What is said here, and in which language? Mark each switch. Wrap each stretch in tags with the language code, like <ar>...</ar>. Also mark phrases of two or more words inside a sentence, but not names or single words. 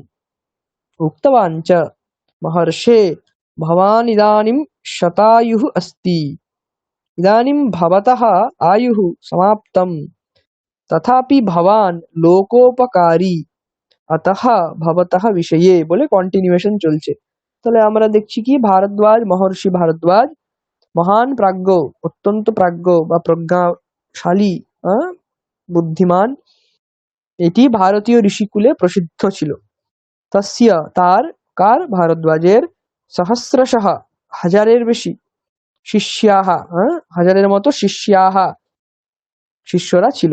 <sa>उक्तवान् च, महर्षे, भवान् इदानीं शतायुः अस्ति। इदानीं भवतः आयुः समाप्तं, तथापि भवान् लोकोपकारी, अतः भवतः विषये</sa> <bn>বলে কন্টিনিউয়েশন চলছে। তাহলে আমরা দেখছি কি, ভারদ্বাজ, মহর্ষি ভারদ্বাজ মহান প্রাজ্ঞ, অত্যন্ত প্রাজ্ঞ বা প্রজ্ঞাশালী, বুদ্ধিমান, এটি ভারতীয় ঋষিকুলে প্রসিদ্ধ ছিল। তস্য, তার, কার, ভারদ্বাজের, সহস্রশঃ, হাজারের বেশি, শিষ্যাः, হাজারের মতো শিষ্যাः, শিষ্যরা ছিল।</bn>